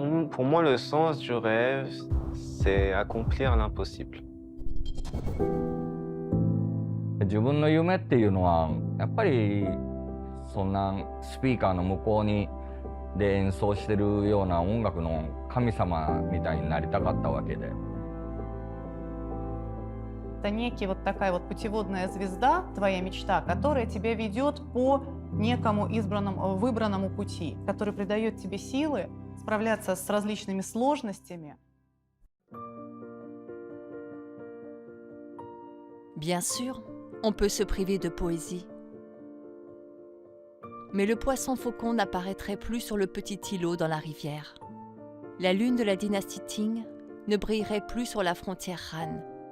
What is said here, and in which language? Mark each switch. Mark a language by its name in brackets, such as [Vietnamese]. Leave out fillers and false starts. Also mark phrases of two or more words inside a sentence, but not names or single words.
[French] Pour moi, le sens du rêve, c'est accomplir l'impossible. [Japanese] 自分の夢っていうのはやっぱりそんなスピーカーの向こうにで演奏してるような音楽の神様みたいになりたかったわけで。 [Russian] Это некий вот такая вот путеводная звезда, твоя мечта, которая тебя ведет по некому выбранному пути, который придает тебе силы справляться с различными сложностями. [French] Bien sûr, on peut se priver de poésie. Mais le poisson faucon n'apparaîtrait plus sur le petit îlot dans la rivière. La lune de la dynastie Ting ne brillerait plus sur la frontière Han.